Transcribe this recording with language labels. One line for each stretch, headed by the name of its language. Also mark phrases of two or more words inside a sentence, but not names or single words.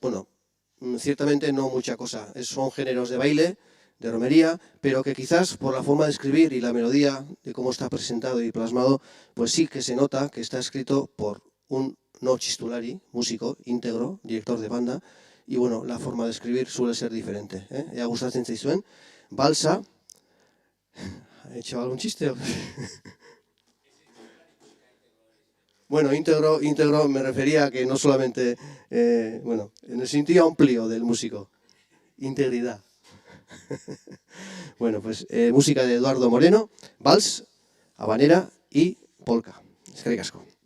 Spanish: Bueno, ciertamente no mucha cosa. Son géneros de baile, de romería, pero que quizás por la forma de escribir y la melodía de cómo está presentado y plasmado, pues sí que se nota que está escrito por un no chistulari, músico íntegro, director de banda, y bueno, la forma de escribir suele ser diferente.
Basque: Ea gustatzen zaizuen,
Spanish: balsa, ¿he hecho algún chiste? Bueno, íntegro me refería a que no solamente, bueno, en el sentido amplio del músico, integridad. Bueno, pues música de Eduardo Moreno, vals, habanera y polka.
Basque: Eskerrik asko.